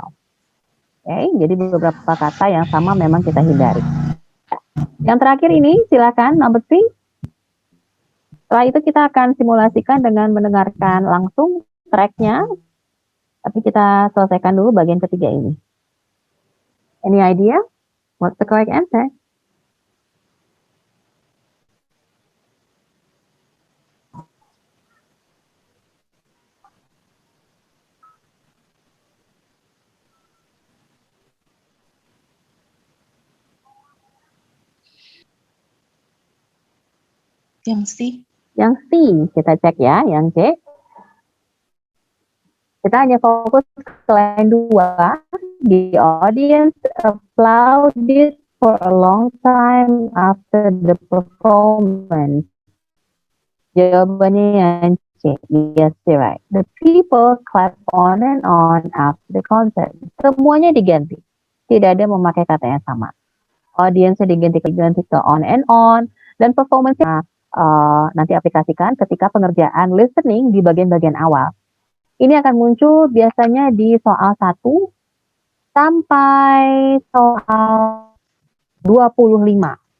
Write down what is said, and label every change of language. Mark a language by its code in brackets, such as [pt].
[id] Oke, jadi beberapa kata yang sama memang kita hindari. Yang terakhir ini, silakan number 3. Setelah itu kita akan simulasikan dengan mendengarkan langsung tracknya. Tapi kita selesaikan dulu bagian ketiga ini. [en] Any idea? What's the correct answer? [id] Yang C. Yang C, kita cek ya, yang C. Kita hanya fokus ke line 2. [en] The audience applauded for a long time after the performance. [id] Jawabannya yang C. [en] Yes, you're right. The people clap on and on after the concert. [id] Semuanya diganti. Tidak ada memakai kata yang sama. Audience-nya diganti ke [en] on and on. [id] Dan performance-nya nanti aplikasikan ketika pengerjaan listening di bagian-bagian awal. Ini akan muncul biasanya di soal 1 sampai soal 25.